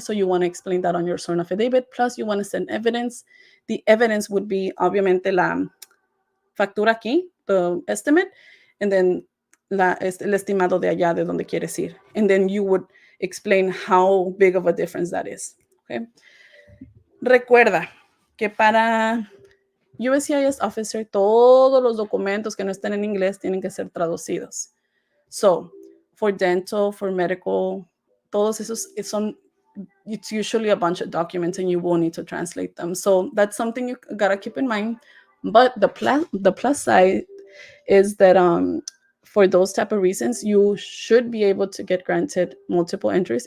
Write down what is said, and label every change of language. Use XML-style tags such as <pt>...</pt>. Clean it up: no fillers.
<en>So you want to explain that on your sworn affidavit. Plus you want to send evidence. The evidence would be, obviamente,</en> <es>la factura aquí,</es> <en>the estimate, and then</en> <es>el estimado de allá de donde quieres ir.</es> <en>And then you would explain how big of a difference that is. Okay?</en> <es>Recuerda que para USCIS officer, todos los documentos que no estén en inglés tienen que ser traducidos.</es> <en>So, for dental, for medical,</en> <es>todos esos</es> <en>it's usually a bunch of documents and you will need to translate them. So that's something you gotta keep in mind. But the plus side is that for those type of reasons, you should be able to get granted multiple entries.</en>